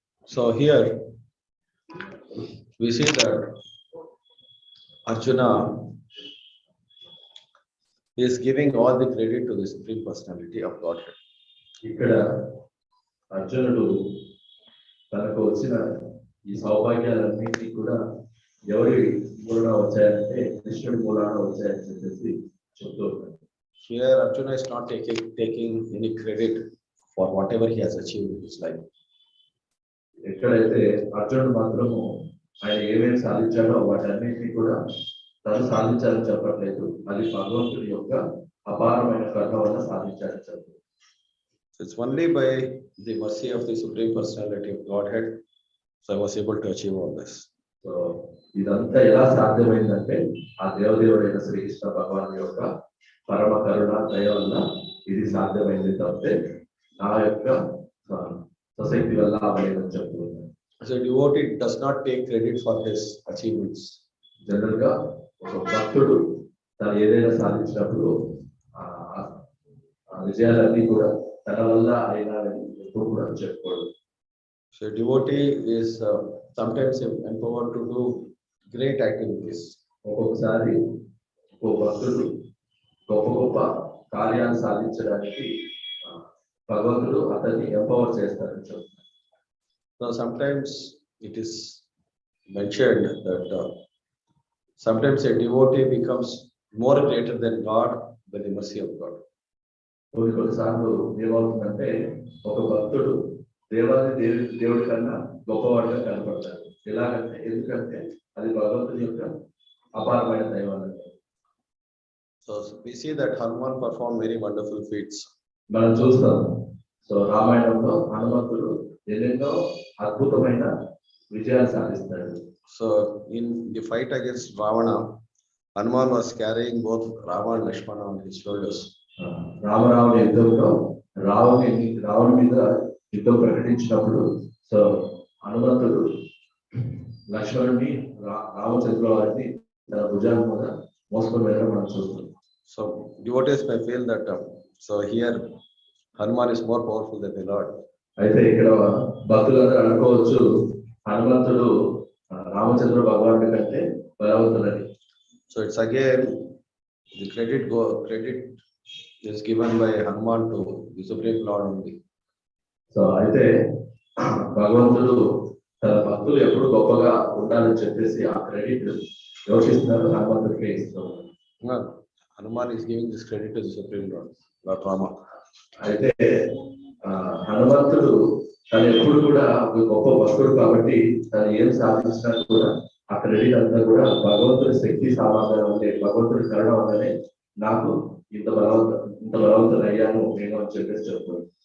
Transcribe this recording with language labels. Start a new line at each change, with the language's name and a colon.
English: So here we see that Arjuna is giving all the credit to the Supreme Personality of Godhead.
Telugu: ఇక్కడ అర్జునుడు తనకు వచ్చిన ఈ సౌభాగ్యాలన్నింటినీ కూడా ఎవరి మూలన వచ్చాయంటే కృష్ణుడి మూలాన వచ్చాయని చెప్పేసి చెప్తూ ఉంటాడు.
English: Here Arjuna is not taking any credit for whatever he has achieved in his life.
Telugu: ఎక్కడైతే అర్జునుడు మాత్రము ఆయన ఏమేమి సాధించాడో వాటన్నింటినీ కూడా తను సాధించాలని చెప్పట్లేదు. అది భగవంతుడి యొక్క అపారమైన కరుణ వల్ల సాధించాలని చెప్పారు.
English: So it's only by the mercy of the Supreme Personality of Godhead, so I was able to achieve all this.
Telugu: So ఇదంతా ఎలా సాధ్యమైందంటే ఆ దేవదేవుడైన శ్రీకృష్ణ భగవాన్ యొక్క పరమ కరుణ దయ వల్ల ఇది సాధ్యమైంది తప్పితే నా యొక్క స్వశక్తి వల్ల అవ్వలేదని చెప్తున్నాను.
English: So devotee does not take credit for his achievements.
Telugu: General గా ఒక భక్తుడు తను ఏదైనా సాధించినప్పుడు విజయాలన్నీ కూడా తన వల్ల అయినాలని ఎప్పుడు కూడా చెప్పుకోడు.
English: So devotee is sometimes empowered to do great activities.
Telugu: ఒక్కొక్కసారి ఒక భక్తుడు గొప్ప గొప్ప కార్యాలు సాధించడానికి భగవంతుడు అతన్ని ఎంపవర్ చేస్తారని చెప్తున్నారు.
English: So sometimes it is mentioned that sometimes a devotee becomes more greater than God by the mercy of God.
Telugu: కొన్నిసార్లు ఏమవుతుందంటే ఒక భక్తుడు దేవుడి కన్నా గొప్పవాడిగా కనపడతాడు. ఎలాగంటే ఎందుకంటే అది భగవంతుని యొక్క అపారమైన దైవాలు.
English: So we see that Hanuman performed very wonderful feats.
Telugu: మనం చూస్తాం. సో రామాయణంలో హనుమంతుడు ఎన్నెన్నో అద్భుతమైన విజయాలు సాధిస్తాడు.
English: So in the fight against Ravana, Hanuman was carrying both Rama and Lakshmana on his shoulders.
Telugu: రామరావుని యుద్ధంలో రావణి మీద యుద్ధం ప్రకటించినప్పుడు సో హనుమంతుడు లక్ష్మణుని రామచంద్ర వారిని తన భుజాల మీద మోసుకొని వెళ్ళడం మనం చూస్తాం.
English: So devotees may feel that so here Hanuman is more powerful than the Lord.
Telugu: అయితే ఇక్కడ భక్తులందరూ అనుకోవచ్చు హనుమంతుడు రామచంద్ర భగవానుడి కంటే బలవంతుడని.
English: So it's again the credit is given by Hanuman to the Supreme Lord only.
Telugu: So అయితే భగవంతుడు తన భక్తులు ఎప్పుడు గొప్పగా ఉండాలని చెప్పేసి ఆ క్రెడిట్ యోచిస్తున్నారు హనుమంతుడికే ఇస్తున్నారు.
English: Hanuman is giving this credit to the Supreme Lord, Lord Rama.
Telugu: అయితే హనుమంతుడు తను ఎప్పుడు కూడా ఒక గొప్ప భక్తుడు కాబట్టి తను ఏం సాధించినా కూడా ఆ క్రెడిట్ అంతా కూడా భగవంతుడి శక్తి సామర్థ్యం అంటే భగవంతుడి కరుణ వల్లనే నాకు ఇంత బలవంతుడు అయ్యాను నేను అని చెప్పేసి చెప్తాను.